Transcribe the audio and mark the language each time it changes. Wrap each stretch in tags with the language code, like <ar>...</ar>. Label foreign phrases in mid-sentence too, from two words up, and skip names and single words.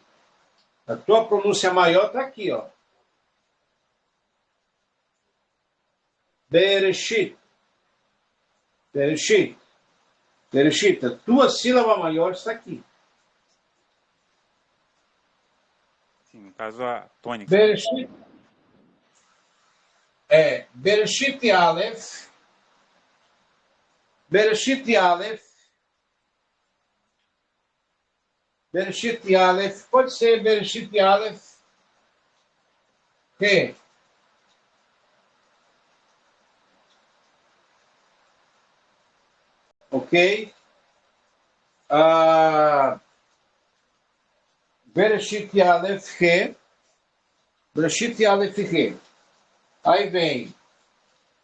<pt>A tua pronúncia maior está aqui, ó. Bereshit.</pt> <he>בראשית. בראשית.</he> <pt>A tua sílaba maior está aqui. Sim, no caso a tônica.</pt> <he>בראשית. בראשית אלף. בראשית אלף. בראשית אלף.</he> <pt>Pode ser</pt> <he>בראשית אלף.</he> <pt>Que? Ok?</pt> <he>בראשית אלף הא. בראשית אלף הא.</he> <pt>Aí vem</pt>